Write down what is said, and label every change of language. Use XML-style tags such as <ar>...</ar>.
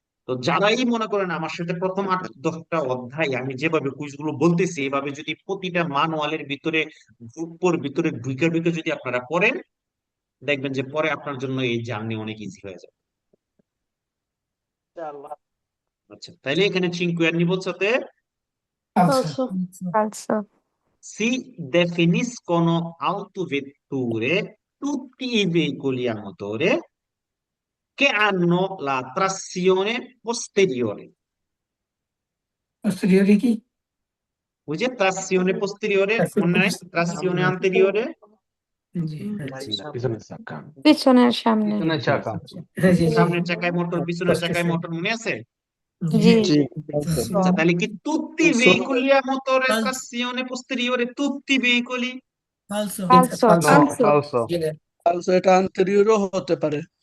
<bn>তো যারাই মনে করেন আমার সাথে প্রথম 8-10টা অধ্যায় আমি যেভাবে কুইজগুলো বলতেছি, এভাবে যদি প্রতিটা ম্যানুয়ালের ভিতরে গ্রুপের ভিতরে ঢুকে ঢুকে যদি আপনারা পড়েন, দেখবেন যে পরে আপনার জন্য এই জার্নি অনেক ইজি হয়ে যাবে। আচ্ছা, তাইলে এখানে 5 anni বলতে</bn> <it>falso Falso. falso si definiscono autovetture tutti i veicoli a motore che hanno la trazione posteriore.</it> <bn>posteriori কি ওই যে trazione posteriore, মনে নাই?</bn> <it>trazione anteriore,</it> <bn>জি পিছনের চাকা। পিছনের সামনে পিছনের চাকা। হ্যাঁ জি জি সামনের চাকায় মোটর, পিছনের চাকায় মোটর, মনে আছে? জি আচ্ছা, তাহলে কি</bn> <it>tutti i veicoli a motore trazione posteriore, tutti i veicoli? falso</it> <bn>ফালসো। Also এটা anterior হতে পারে।</bn>